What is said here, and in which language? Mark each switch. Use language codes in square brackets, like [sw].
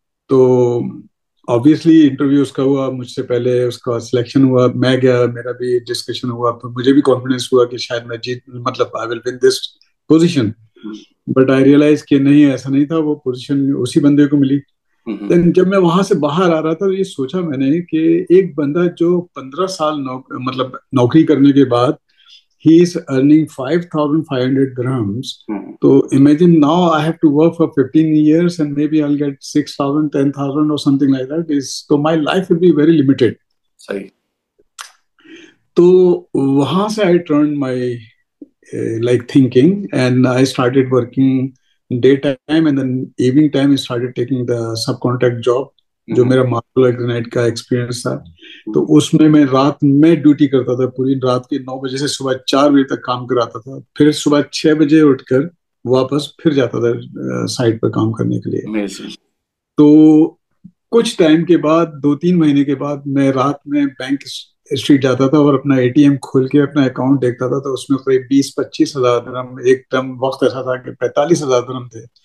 [ur] تو obviously interview اس کا ہوا, مجھ سے پہلے اس کا سلیکشن ہوا, میں گیا, میرا بھی ڈسکشن ہوا, تو مجھے بھی کانفیڈینس ہوا کہ شاید میں مطلب [en] I will win this position. But I realize [ur] کہ نہیں, ایسا نہیں تھا, وہ پوزیشن اسی بندے کو ملی. دین جب میں وہاں سے باہر آ رہا تھا تو یہ سوچا میں نے کہ ایک بندہ جو 15 سال مطلب نوکری کرنے کے بعد [en] he is earning 5,500 dirhams. So imagine now I have to work for 15 years and maybe I'll get 6,000, 10,000 or something like that. So my life will be very limited. [ur] صحیح. تو وہاں سے [en] I turned my like thinking and I started working daytime and then evening time I started taking the subcontract job. [ur] جو میرا marble granite کا experience تھا, تو اس میں رات میں ڈیوٹی کرتا تھا, پوری رات کے 9 بجے سے صبح 4 بجے تک کام کراتا تھا, پھر صبح 6 بجے اٹھ کر واپس پھر جاتا تھا سائٹ پر کام کرنے کے لیے. تو کچھ ٹائم کے بعد 2-3 مہینے کے بعد میں رات میں بینک اسٹریٹ جاتا تھا اور اپنا ATM کھول کے اپنا اکاؤنٹ دیکھتا تھا, تو اس میں قریب 20-25 ہزار درہم, ایک ٹائم وقت ایسا تھا کہ 45,000 درہم تھے.